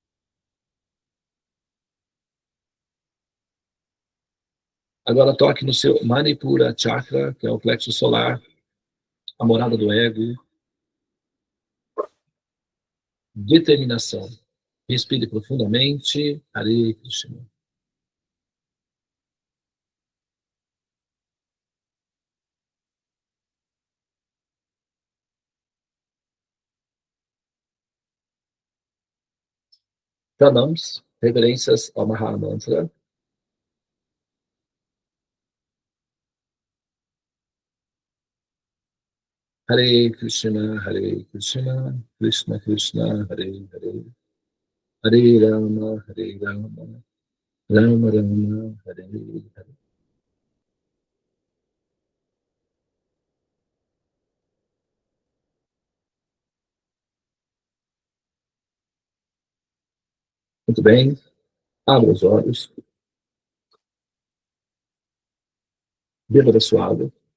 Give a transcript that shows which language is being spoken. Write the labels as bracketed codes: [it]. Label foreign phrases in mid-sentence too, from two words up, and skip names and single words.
[pt] Agora toque no seu [sa] मणिपुर चक्र, [pt] que é o plexo solar, a morada do ego. Determinação. Respire profundamente. [sa] हरे कृष्ण. [pt] Pranams, reverências ao Mahamantra. [sa] हरे कृष्ण, कृष्ण कृष्ण, हरे हरे. हरे राम, राम राम, हरे हरे. [pt] Muito bem. Abra os olhos. Beba da sua água.